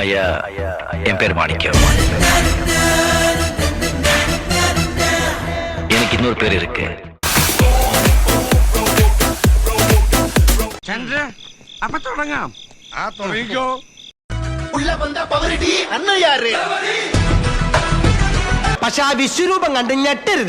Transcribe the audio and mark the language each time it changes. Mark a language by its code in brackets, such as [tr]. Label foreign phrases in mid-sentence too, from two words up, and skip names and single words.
[ta] ஐயா என் பேர் மாணிக்கம். எனக்கு இன்னொரு பேர் இருக்கு. [ml] ചന്ദ്ര അപ്പൊ തുടങ്ങാം. തുടങ്ങിക്കോ. പക്ഷെ ആ വിശ്വരൂപം കണ്ട് ഞെട്ടരുത്.